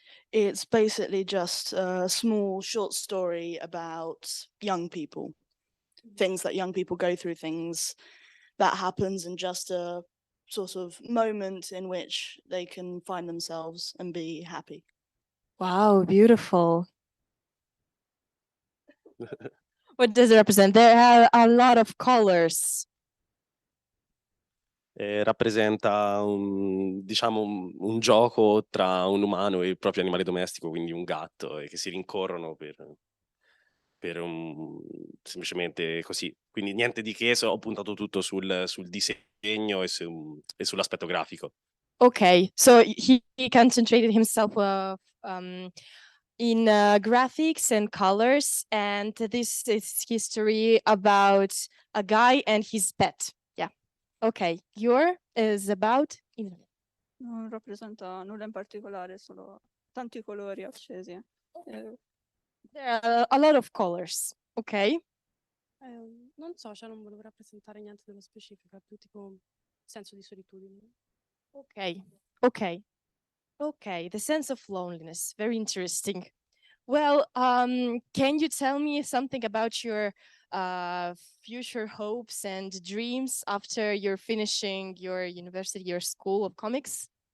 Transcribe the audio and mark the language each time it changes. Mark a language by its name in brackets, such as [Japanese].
[English] It's basically just a small short story about young people, things that young people go through, things that happens in just a sort of moment in which they can find themselves and be happy. Wow, beautiful. What does it represent? There are a lot of colors. [Italian] Rappresenta diciamo un gioco tra un umano e il proprio animale domestico, quindi un gatto, e che si rincorrono per semplicemente così. Quindi niente di che, ho puntato tutto sul disegno e sull'aspetto grafico. [English] Okay, so he concentrated himself in graphics and colors, and this is history about a guy and his pet. Yeah. Okay, your is about. [Italian] Non rappresenta nulla in particolare, solo tanti colori accesi. [English] There are a lot of colors. Okay. [Italian] Non so, cioè non volevo rappresentare niente dello specifico, è più tipo senso di solitudine. [English] Okay. Okay. Okay, the sense of loneliness. Very interesting. Well, can you tell me something about your future hopes and dreams after you're finishing your university, your school of comics?